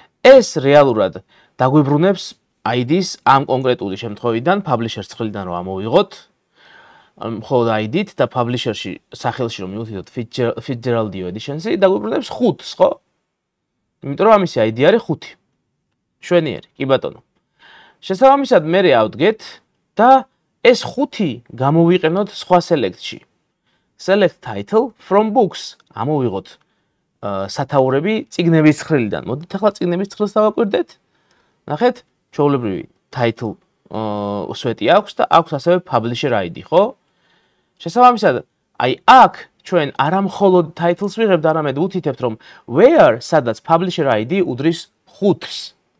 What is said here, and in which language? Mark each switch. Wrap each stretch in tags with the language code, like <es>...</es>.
<ka>ეს რეალურად დაგვიბრუნებს ID-ს ამ კონკრეტული შემთხვევიდან, publisher-ს ცხრილიდან რომ ამოვიღოთ, მხოლოდ ID-თ და publisher-ში სახელში რომ მივუთითოთ Fitzgeraldio editions-ი, დაგვიბრუნებს 5-ს, ხო? იმიტომ რომ ამისი ID არის 5. შვენიერი, კი ბატონო. შესაბამისად მერე ავდგეთ და ეს 5 გამოვიყენოთ სხვა select-ში.</ka> <en>Select title from books.</en> <ka>ამოვიღოთ სათაურები წიგნების ცხრილიდან. მოდით ახლა წიგნების ცხრილს დავაკვირდეთ. ნახეთ, ჩვეულებრივი title სვეტი აქვს და აქვს ასევე publisher ID, ხო? შესაბამისად, აი აქ ჩვენ არა მხოლოდ title-ს ვიღებთ, არამედ ვუთითებთ, რომ where, სადაც publisher ID უდრის 5-ს.</ka>